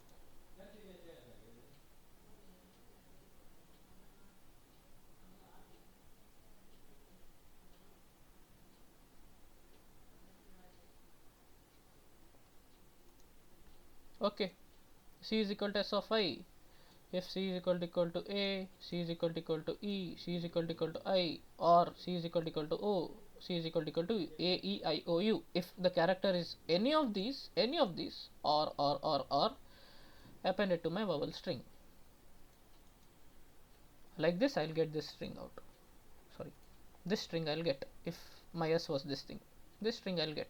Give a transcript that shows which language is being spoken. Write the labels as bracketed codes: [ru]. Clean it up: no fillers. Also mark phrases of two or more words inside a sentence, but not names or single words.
[en] Okay, c is equal to s of I. If c is equal to a, c is equal to e, c is equal to I, or c is equal to o, c is equal to a, e, I, o, u. If the character is any of these, or, append it to my vowel string. Like this, I'll get this string out. Sorry, this string I'll get. If my s was this thing, this string I'll get.